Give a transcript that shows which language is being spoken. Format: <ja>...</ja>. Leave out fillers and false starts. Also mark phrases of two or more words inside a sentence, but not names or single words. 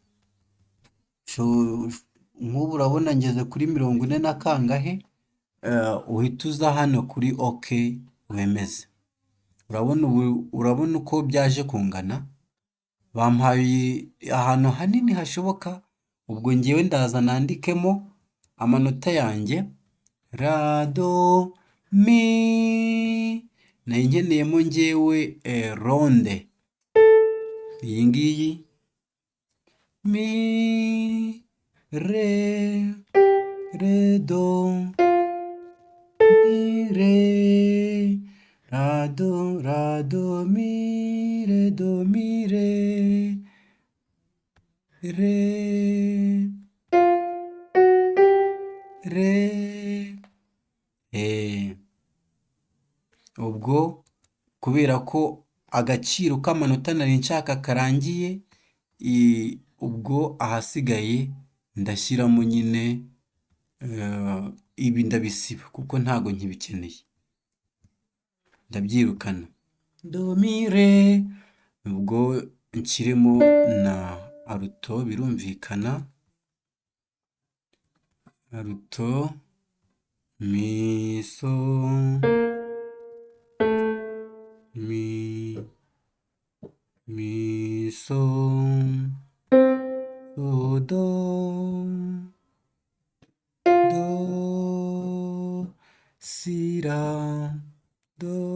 <rw>Nk'ubu urabona ngeze kuri 40 na kangahe, uhita uza hano kuri oke wemeze. Urabona uko byaje kungana, bampaye ahantu hanini hashoboka. Ubwo ngewe ndaza nandikemo amanota yanjye, ra do mi, nayo nkeneyemo ngewe ronde, iyi ngiyi mi re do mi re, ra do mi re ubwo kubera ko agaciro k'amanota nari nshaka karangiye, ubwo ahasigaye ndashyiramo nyine ibi ndabisiba kuko ntago nkibikeneye, ndabyirukana. Do mi re, ubwo nshyiremo na aruto, birumvikana. Aruto mi so so do si la do</rw>